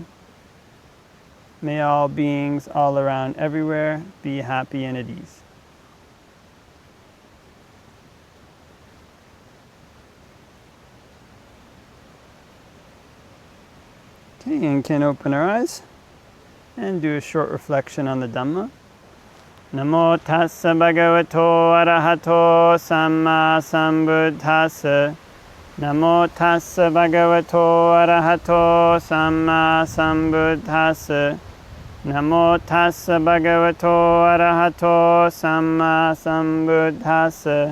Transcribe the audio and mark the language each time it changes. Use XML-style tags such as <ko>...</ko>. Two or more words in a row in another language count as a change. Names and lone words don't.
<en>May all beings all around everywhere be happy and at ease. Okay, and can open our eyes and do a short reflection on the Dhamma.</en> <pi>Namo tassa bhagavato arahato samma sambuddhassa. Namo tassa bhagavato arahato samma sambuddhassa. Namo tassa bhagavato arahato samma sambuddhassa.</pi>